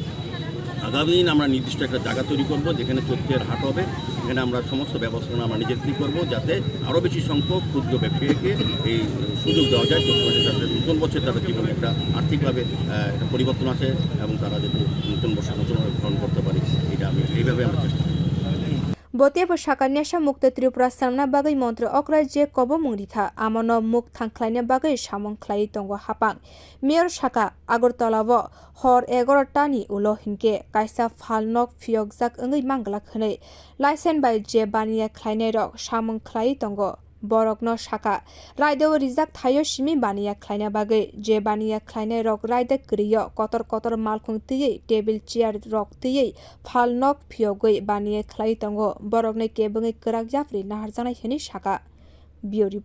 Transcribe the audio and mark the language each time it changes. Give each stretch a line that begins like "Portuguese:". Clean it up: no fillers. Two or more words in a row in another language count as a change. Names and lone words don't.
Bangla: আগামী দিন আমরা নির্দিষ্ট একটা জায়গা তৈরি করব যেখানে চৈত্রের হাট হবে, এখানে আমরা সমস্ত ব্যবস্থা আমরা নিজের কী করবো যাতে আরও বেশি সংখ্যক ক্ষুদ্র ব্যবসায়ীকে এই সুযোগ দেওয়া যায় চৈত্র মাসে তাদের নতুন বছর তাদের জীবনে একটা আর্থিকভাবে একটা পরিবর্তন আসে এবং তারা যাতে নতুন বছর নতুনভাবে গ্রহণ করতে পারে। এটা এইভাবে আমরা চেষ্টা করি।
Kok Borok: Botiabo sakanyasha mukta Tripura samna bagai montre okra je kobo mungritha amono muk thangklaina bagai samung khlai tongo hapang Mayor sakha Agartalao hor 11ta ni ulo hinkhe kaisa phal nok phiyokjak ongoi mangla khwnei license by je baniya khlainai rok samung khlai tongo borokno sakha raideo rijak thayo simi baniya khlaina bagai je baniya khlainai rok raida kriyo kotor malkhung tiyei table chair rok tiyei phal nok phiyokgwi baniya khlai tongo borokni kebungi krak japri naharjanai hini sakha.